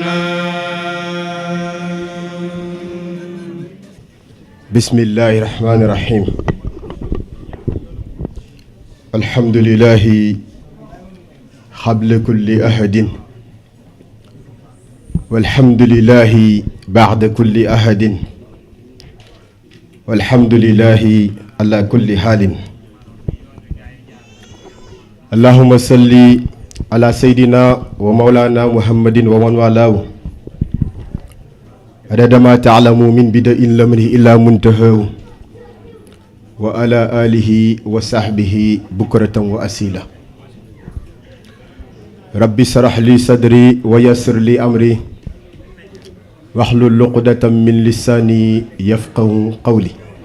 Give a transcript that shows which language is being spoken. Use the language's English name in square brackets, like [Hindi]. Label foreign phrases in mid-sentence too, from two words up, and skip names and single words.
[Arabic] بسم الله الرحمن الرحيم الحمد لله قبل كل أحد والحمد لله بعد كل أحد والحمد لله على كل حال اللهم صل على سيدنا ومولانا محمد ومن والاه عدد ما تعلم من بدء الأمر إلى منتهاه وعلى آله وصحبه بكرة وأصيلا رب اشرح لي صدري ويسر لي أمري واحلل عقدة من لساني يفقهوا قولي.